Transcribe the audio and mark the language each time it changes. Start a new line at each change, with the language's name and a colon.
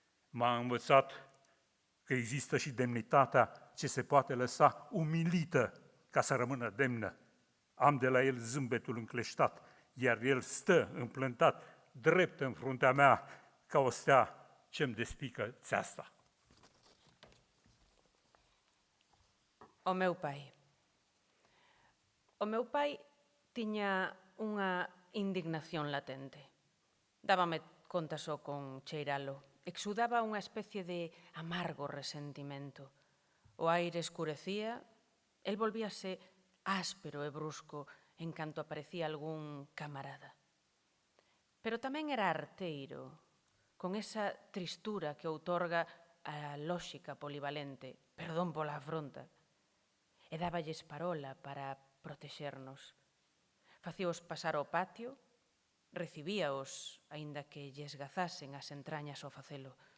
Romanian: M-a învățat că există și demnitatea ce se poate lăsa umilită ca să rămână demnă. Am de la el zâmbetul încleștat, iar el stă împlântat, drept în fruntea mea, ca o stea ce-mi despică țeasta.
Galician: O meu pai tiña unha indignación latente. Dábame conta só con cheiralo. Exudaba unha especie de amargo resentimento. O aire escurecía, el volvíase áspero e brusco en canto aparecía algún camarada. Pero tamén era arteiro, con esa tristura que outorga a lóxica polivalente, perdón pola afronta, e dáballes parola para protexernos. Facíaos pasar ao patio, recibíaos, aínda que lles gazasen as entrañas ao facelo.